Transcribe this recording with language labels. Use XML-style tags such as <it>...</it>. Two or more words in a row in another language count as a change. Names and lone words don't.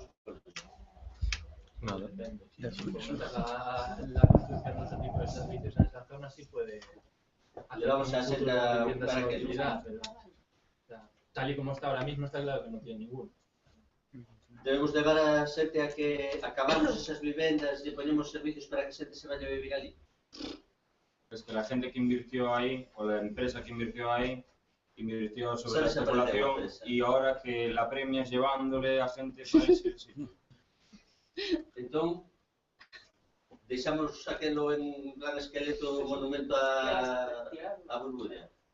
<es>No, depende. Si fomentas la construcción de ese tipo de servicios en esa zona, sí puede... Le vamos a hacer la... para que pero... Tal y como está ahora mismo, está claro que no tiene ninguno.</es> <gl>Debemos levar a xente a que acabamos esas vivendas e ponemos servicios para que a xente</gl> <es>se vaya</es> <gl>a vivir ali.</gl> <es>Es que la gente que invirtió ahí, o la empresa que invirtió ahí, invirtió sobre Solo la se aprende especulación golpes, y ahora que la premias llevándole a gente para ese sitio.</es> <gl>Entón, deixamos aquelo en plan esqueleto monumento a Burbulla.</gl>